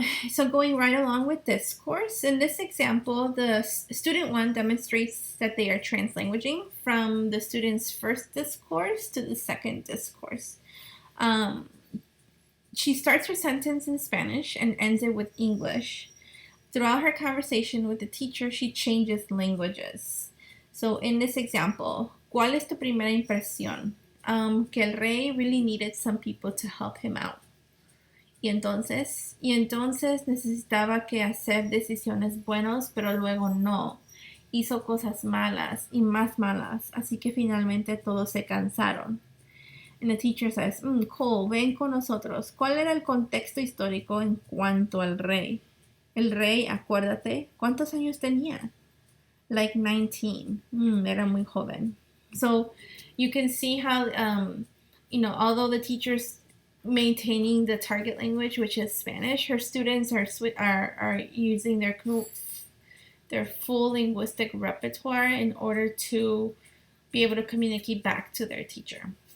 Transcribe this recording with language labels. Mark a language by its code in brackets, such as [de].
[en] So going right along with discourse, in this example, the student 1 demonstrates that they are translanguaging from the student's first discourse to the second discourse. She starts her sentence in Spanish and ends it with English. Throughout her conversation with the teacher, she changes languages. So in this example, [es] ¿cuál es tu primera impresión? Que el rey [en] really needed some people to help him out. [es] Y entonces necesitaba que hacer decisiones buenas, pero luego no. Hizo cosas malas y más malas, así que finalmente todos se cansaron. [en] And the teacher says, [es] Cole, ven con nosotros. ¿Cuál era el contexto histórico en cuanto al rey? El rey, acuérdate, ¿cuántos años tenía? [en] Like 19. [es] Era muy joven. [en] So you can see how, although the teacher's maintaining the target language, which is Spanish, her students are using their full linguistic repertoire in order to be able to communicate back to their teacher.